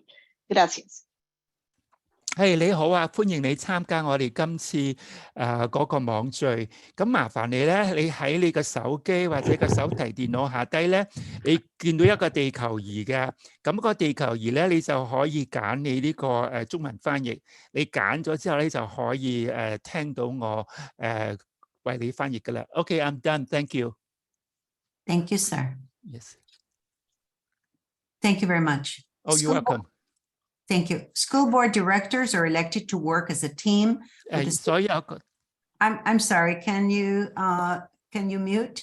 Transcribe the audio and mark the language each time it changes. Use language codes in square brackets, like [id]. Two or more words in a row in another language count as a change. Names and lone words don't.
[es] Gracias. [yue] 你好啊，歡迎你參加我哋今次嗰個網聚。咁麻煩你咧，你喺你個手機或者個手提電腦下低咧，你見到一個地球儀嘅，咁個地球儀咧，你就可以揀你呢個中文翻譯。你揀咗之後咧，就可以聽到我為你翻譯㗎啦。 [en] Okay, I'm done. Thank you. Thank you, sir. Yes. Thank you very much. Oh, you're welcome. Thank you. School board directors are elected to work as a team. I'm sorry. Can you mute?